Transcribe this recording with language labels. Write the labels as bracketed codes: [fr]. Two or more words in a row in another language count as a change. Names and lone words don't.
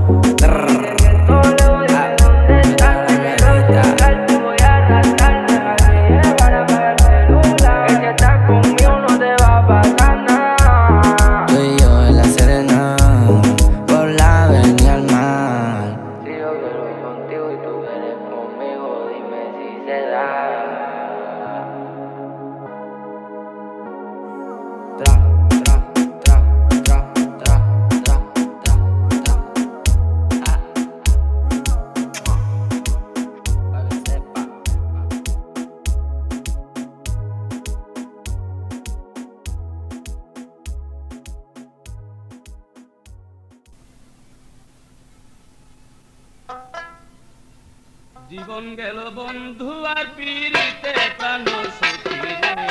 [es] Tú y yo en la Serena, por la avenida al mar. Si yo quiero ir contigo y tú quieres conmigo, dime si se da. Tra, tra, tra, tra, tra, tra, tra, tra. Pa' que sepa. [bn] জীবন গেল বন্ধু আর পিরিতে প্রাণ সখী রে।